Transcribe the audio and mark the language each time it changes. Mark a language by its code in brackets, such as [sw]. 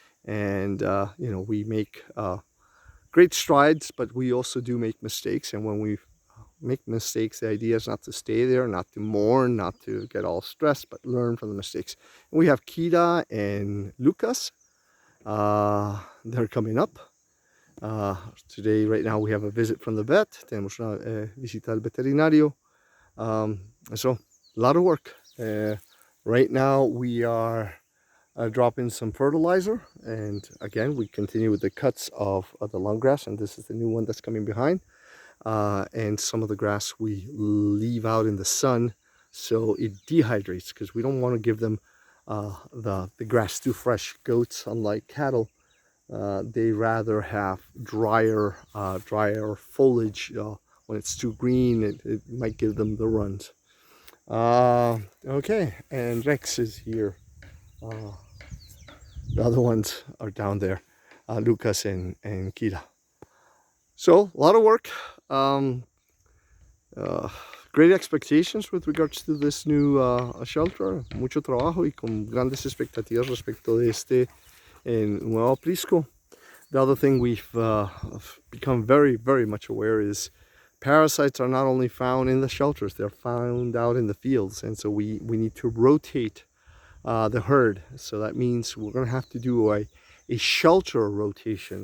[en] And, you know, we make great strides, but we also do make mistakes. And when we make mistakes, the idea is not to stay there, not to mourn, not to get all stressed, but learn from the mistakes. And we have Kira and Lucas. They're coming up. Today, right now, we have a visit from the vet. [es] Tenemos una visita al veterinario. [en] So, a lot of work. Right now, we are dropping some fertilizer. And again, we continue with the cuts of the long grass. And this is the new one that's coming behind. And some of the grass we leave out in the sun so it dehydrates, because we don't want to give them the grass too fresh. Goats, unlike cattle, they rather have drier foliage. When it's too green, it might give them the runs. Okay, and Rex is here. The other ones are down there, Lucas and Kira. So, a lot of work. Great expectations with regards to this new shelter. [es] Mucho trabajo y con grandes expectativas respecto de este nuevo aprisco. [en] The other thing we've become very much aware is parasites are not only found in the shelters, they're found out in the fields. And so we need to rotate the herd. So that means we're going to have to do a shelter rotation.